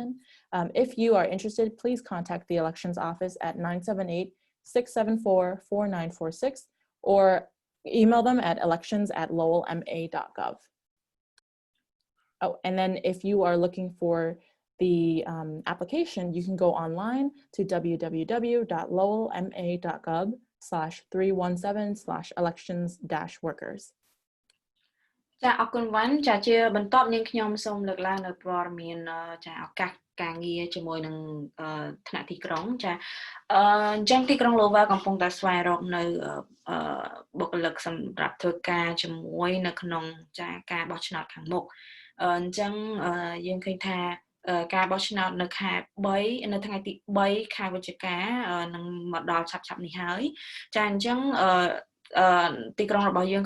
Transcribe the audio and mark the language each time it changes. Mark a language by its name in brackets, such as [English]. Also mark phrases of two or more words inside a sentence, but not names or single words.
[English] If you are interested, please contact the elections office at 978-674-4946 or email them at elections@lowellma.gov. Oh, and then if you are looking for the application, you can go online to www.lowellma.gov/317/elections-workers. [Khmer] ចាអរគុណវ៉ាន់ចាជាបន្តនាងខ្ញុំសូមលើកឡើងនៅព័ត៌មានចាឱកាសការងារ ជាមួយនឹងថ្នាក់ទីក្រុងចាអញ្ចឹងទីក្រុង Lowell កំពុងតែស្វែងរកនៅបុគ្គលិកសម្រាប់ធ្វើការជាមួយនៅក្នុងចាការបោះឆ្នោតខាងមុខអញ្ចឹងយើងឃើញថាការបោះឆ្នោតនៅខែ3នៅថ្ងៃទី3ខែវិច្ឆិកានឹងមកដល់ឆាប់ៗនេះហើយចាអញ្ចឹងទីក្រុងរបស់យើងកំ